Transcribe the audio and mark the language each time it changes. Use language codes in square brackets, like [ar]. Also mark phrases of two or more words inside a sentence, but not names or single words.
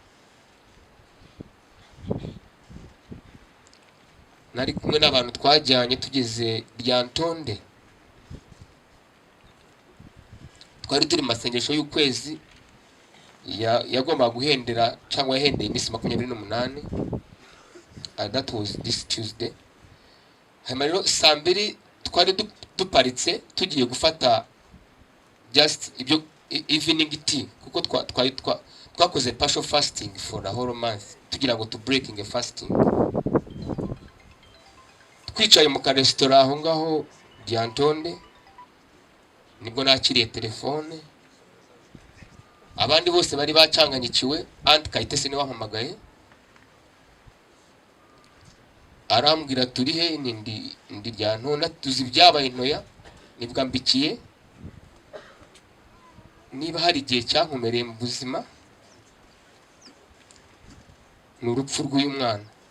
[rw] nari kumwe n'abantu twajyanye tugeze Ryantonde twari turi masengesho y'ukwezi yagomba guhendera cyangwa yahendeye iminsi 28 [en] that was this Tuesday [rw] hanyuma rero saa 2 twari duparitse tugiye gufata [en] just evening tea [rw] kuko twakoze [en] partial fasting for the whole month [rw] tugira ngo [en] to breaking a fasting. [rw] Twicaye mu ka restaurant aho ngaho Diantonde nibwo nakiriye telefone, abandi bose bari bacanganyikiwe. Aunt Kayitesi ni wampamagaye arambwira turi he, ndi Diantonde, tuzi byabaye Ntoya, nibwa mbikiye niba hari igihe cyankomereye mu buzima ni urupfu rw'uyu mwana.